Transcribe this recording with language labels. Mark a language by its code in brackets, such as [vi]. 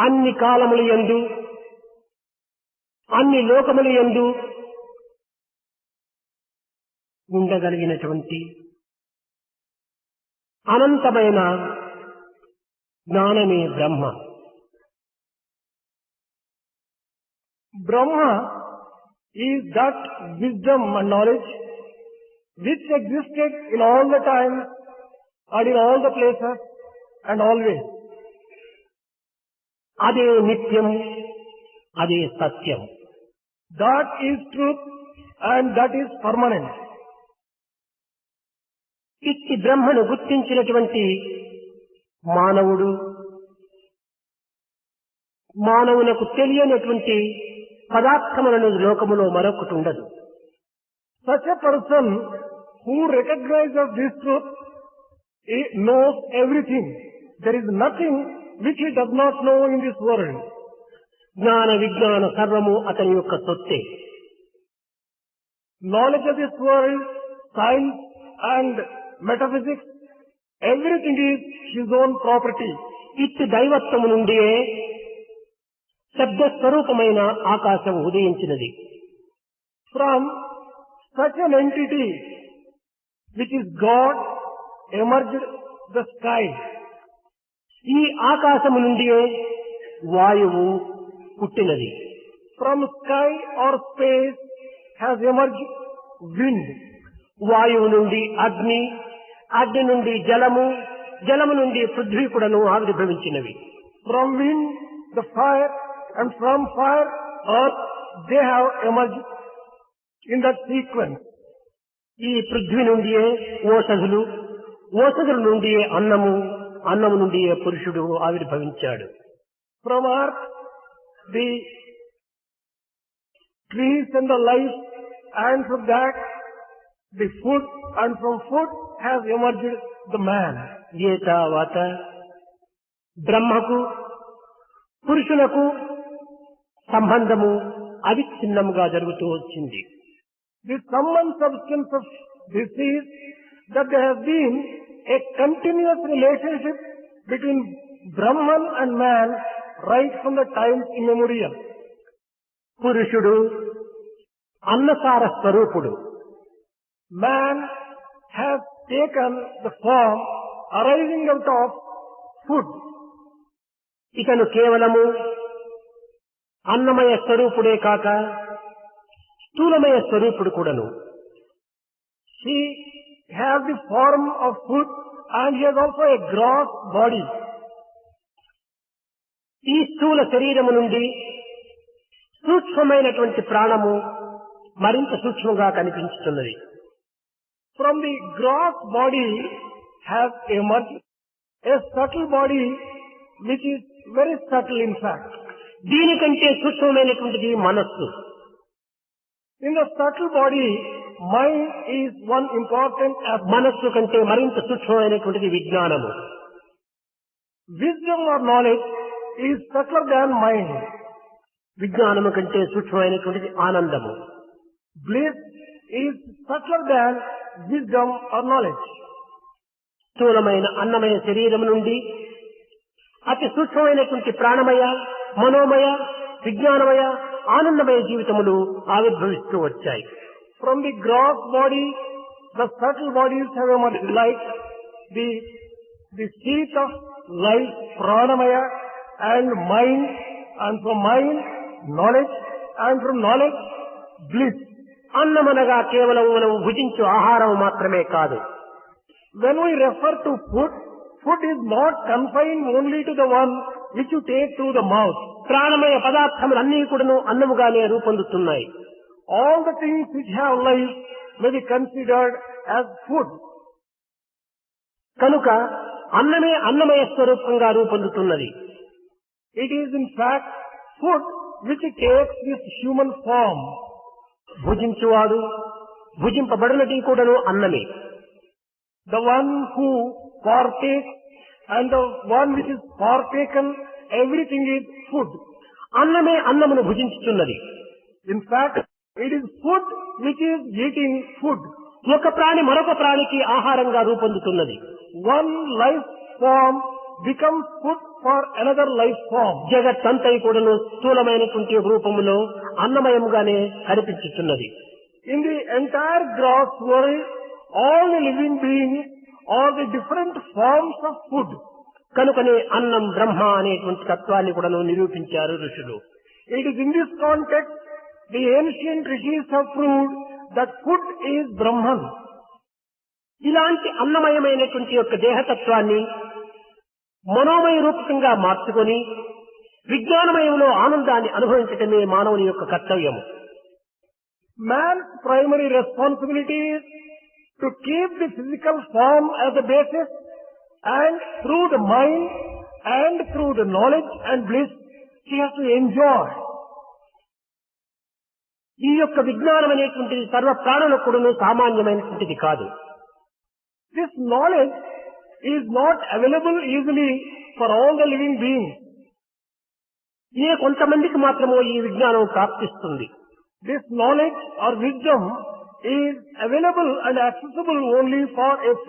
[te] అన్ని కాలముల యందు అన్ని లోకముల యందు ఉండగలిగినటువంటి అనంతమైన జ్ఞానమే బ్రహ్మ. [en] Brahma is that wisdom and knowledge which existed in all the time and in all the places and always. [te] అదే నిత్యం, అదే సత్యం. [en] That is truth and that is permanent. [te] ఇట్టి బ్రహ్మను గుర్తించినటువంటి మానవుడు, మానవులకు తెలియనటువంటి పదార్థములను లోకములో మరొకటి ఉండదు. [en] Such a person who recognizes this truth, he knows everything. There is nothing which he does not know in this world. [te] జ్ఞాన విజ్ఞాన సర్వము అతని యొక్క సొత్తే. [en] knowledge of this world, science and metaphysics, everything is his own property. [te] ఇట్టి దైవత్వము నుండియే శబ్ద స్వరూపమైన ఆకాశం ఉదయించినది. [en] From such an entity which is God emerged the sky. [te] ఈ ఆకాశము నుండియే వాయువు పుట్టినది. [en] From sky or space has emerged wind. [te] వాయువు నుండి అగ్ని, అగ్ని నుండి జలము, జలము నుండి పృథ్వీ కూడాను ఆవిర్భవించినవి. [en] From wind, the fire, and from fire, earth, they have emerged in that sequence. [te] ఈ పృథ్వీ నుండియే ఓషధులు, ఓషధుల నుండియే అన్నము, అన్నము నుండియే పురుషుడు ఆవిర్భవించాడు. [en] From earth, the trees and the life, and from that, the food, and from food has emerged the man. [te] ఏతావాత బ్రహ్మకు పురుషులకు సంబంధము అవిచ్ఛిన్నముగా జరుగుతూ వచ్చింది. [en] The sum and substance of this is that there has been a continuous relationship between Brahman and man right from the times immemorial. [te] పురుషుడు అన్నసార స్వరూపుడు. [en] Man has taken the form arising out of food. [te] ఇతను కేవలము అన్నమయ స్వరూపుడే కాక స్థూలమయ స్వరూపుడు కూడాను. [en] He has the form of food and he has also a gross body. [te] ఈ స్థూల శరీరము నుండి సూక్ష్మమైనటువంటి ప్రాణము మరింత సూక్ష్మంగా కనిపించుతున్నది. [en] From the gross body has emerged a subtle body which is very subtle in fact. [te] దీనికంటే సూక్ష్మమైనటువంటిది మనస్సు. [en] In the subtle body, mind is one important aspect. [te] మనస్సు కంటే మరింత సూక్ష్మమైనటువంటిది విజ్ఞానము. [en] Wisdom or knowledge is subtler than mind. [te] విజ్ఞానము కంటే సూక్ష్మమైనటువంటిది ఆనందము. [en] Bliss is subtler than wisdom or knowledge. [te] స్థూలమైన అన్నమయ శరీరం నుండి అతి సూక్ష్మమైనటువంటి ప్రాణమయ, మనోమయ, విజ్ఞానమయ, ఆనందమయ జీవితములు ఆవిర్భవిస్తూ వచ్చాయి. [en] From the gross body, the subtle bodies have emerged like the seat of life, pranamaya, and mind, and from mind, knowledge, and from knowledge, bliss. [te] అన్నమనగా కేవలం మనం భుజించు ఆహారం మాత్రమే కాదు. [en] When we refer to food, food is not confined only to the one which you take through the mouth. [te] ప్రాణమయ పదార్థములన్నీ కూడాను అన్నముగానే రూపొందుతున్నాయి. [en] All the things which have life may be considered as food. [te] కనుక అన్నమే అన్నమయ స్వరూపంగా రూపొందుతున్నది. [en] It is in fact food which takes this human form. [te] భుజించువాడు భుజింపబడినది కూడాను అన్నమే. [en] The one who partakes and the one which is partaken, everything is food. [te] అన్నమే అన్నమును భుజించుచున్నది. [en] In fact, it is food which is eating food. [te] ఒక ప్రాణి మరొక ప్రాణికి ఆహారంగా రూపొందుతున్నది. [en] One life form becomes food for another life form. [te] జగత్తంతై కూడాను స్థూలమైనటువంటి రూపములో అన్నమయముగానే కనిపించుతున్నది. [en] In the entire gross world, all the living beings are the different forms of food. [te] కనుకనే అన్నం బ్రహ్మ అనేటువంటి తత్వాన్ని కూడాను నిరూపించారు ఋషులు. [en] It is in this context the ancient rishis have proved that food is Brahman. [te] ఇలాంటి అన్నమయమైనటువంటి యొక్క దేహతత్వాన్ని మనోమయ రూపకంగా మార్చుకొని విజ్ఞానమయంలో ఆనందాన్ని అనుభవించటమే మానవుని యొక్క కర్తవ్యము. [en] Man's primary responsibility is to keep the physical form as the basis, and through the mind and through the knowledge and bliss, he has to enjoy. [te] ఈ యొక్క విజ్ఞానం అనేటువంటిది సర్వ ప్రాణులకు కూడాను సామాన్యమైనటువంటిది కాదు. [en] This knowledge is not available easily for all the living beings. [te] ఏ కొంతమందికి మాత్రమో ఈ విజ్ఞానం ప్రాప్తిస్తుంది. [en] This knowledge or wisdom is available and accessible only for a few.